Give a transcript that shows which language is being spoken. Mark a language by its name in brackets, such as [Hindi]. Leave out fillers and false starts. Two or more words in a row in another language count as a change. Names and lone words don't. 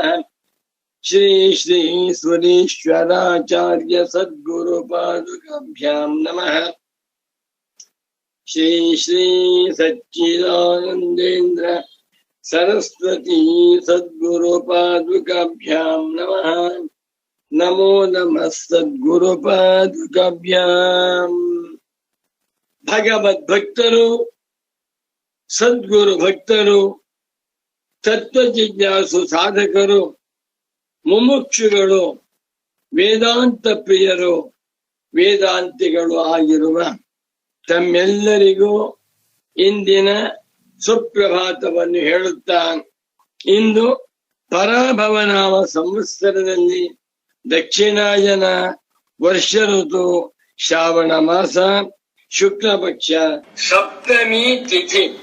[Sanskrit] श्री श्री सुरेश्वराचार्य सद्गुरुपादुकाभ्यां नमः। श्री श्री सच्चिदानन्देन्द्र सरस्वती सद्गुरुपादुकाभ्यां नमः। नमो नमः सद्गुरुपादुकाभ्यां। [Kannada] ಭಗವದ್ಭಕ್ತರು ಸದ್ಗುರು ಭಕ್ತರು ತತ್ವ ಜಿಜ್ಞಾಸು ಸಾಧಕರು ಮುಮುಕ್ಷುಗಳು ವೇದಾಂತ ಪ್ರಿಯರು ವೇದಾಂತಿಗಳು ಆಗಿರುವ ತಮ್ಮೆಲ್ಲರಿಗೂ ಇಂದಿನ ಸುಪ್ರಭಾತವನ್ನು ಹೇಳುತ್ತಾ, ಇಂದು ಪರಾಭವನಾಮ ಸಂವತ್ಸರದಲ್ಲಿ ದಕ್ಷಿಣಾಯನ ವರ್ಷ ಋತು ಶ್ರಾವಣ ಮಾಸ ಶುಕ್ಲ ಪಕ್ಷ ಸಪ್ತಮಿ ತಿಥಿ